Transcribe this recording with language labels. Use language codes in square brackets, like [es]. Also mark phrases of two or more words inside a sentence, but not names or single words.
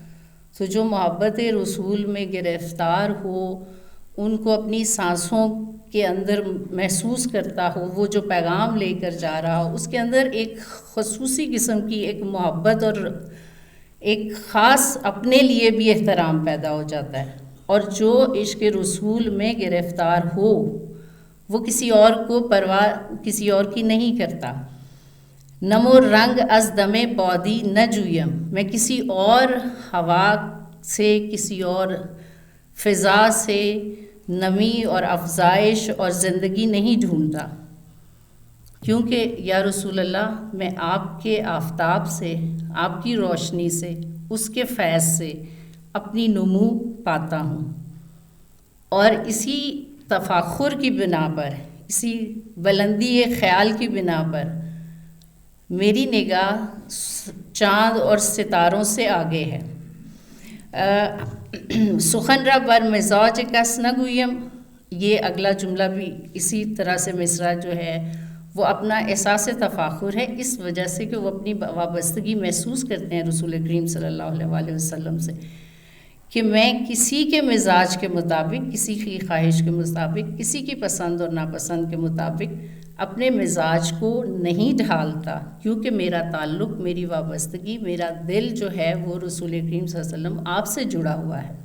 [ur] تو جو محبت رسول میں گرفتار ہو، ان کو اپنی سانسوں کے اندر محسوس کرتا ہو، وہ جو پیغام لے کر جا رہا ہو، اس کے اندر ایک خصوصی قسم کی ایک محبت اور ایک خاص اپنے لیے بھی احترام پیدا ہو جاتا ہے. اور جو عشق رسول میں گرفتار ہو وہ کسی اور کو پرواہ کسی اور کی نہیں کرتا. [fa] نمو رنگ از دم بادی نہ جویم، [ur] میں کسی اور ہوا سے، کسی اور فضا سے نمی اور افزائش اور زندگی نہیں ڈھونڈتا، کیونکہ [ar] یا رسول اللہ [ur] میں آپ کے آفتاب سے، آپ کی روشنی سے، اس کے فیض سے اپنی نمو پاتا ہوں. اور اسی تفاخر کی بنا پر، اسی بلندی خیال کی بنا پر میری نگاہ چاند اور ستاروں سے آگے ہے. [fa] سخن را بر مزاج کس نگویم، [ur] یہ اگلا جملہ بھی اسی طرح سے مصرع جو ہے وہ اپنا احساس تفاخر ہے، اس وجہ سے کہ وہ اپنی وابستگی محسوس کرتے ہیں رسول کریم [ar] صلی اللہ علیہ وآلہ وسلم [ur] سے، کہ میں کسی کے مزاج کے مطابق، کسی کی خواہش کے مطابق، کسی کی پسند اور ناپسند کے مطابق اپنے مزاج کو نہیں ڈھالتا، کیونکہ میرا تعلق، میری وابستگی، میرا دل جو ہے وہ رسول کریم [ar] صلی اللہ علیہ وسلم [ur] آپ سے جڑا ہوا ہے.